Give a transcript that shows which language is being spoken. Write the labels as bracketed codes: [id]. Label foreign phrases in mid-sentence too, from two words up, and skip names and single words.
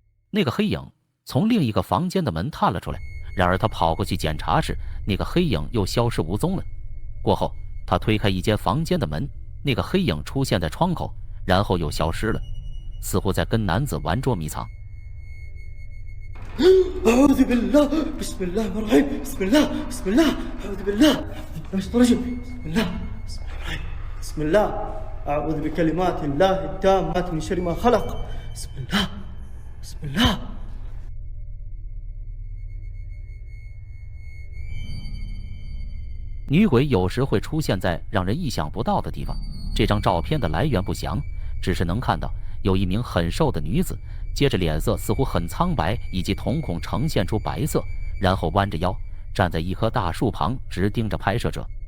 [zh] 那个黑影从另一个房间的门探了出来，然而他跑过去检查时，那个黑影又消失无踪了。过后，他推开一间房间的门，那个黑影出现在窗口，然后又消失了，似乎在跟男子玩捉迷藏。 [ar] أعوذ بالله بسم الله الرحمن الرحيم بسم الله بسم الله أعوذ بالله من الشيطان الرجيم بسم الله بسم الله الرحيم بسم الله أعوذ بكلمات الله التامات من شر ما خلق بسم الله بسم الله。 [zh] 女鬼有时会出现在让人意想不到的地方。这张照片的来源不详，只是能看到有一名很瘦的女子，接着脸色似乎很苍白，以及瞳孔呈现出白色，然后弯着腰站在一棵大树旁，直盯着拍摄者。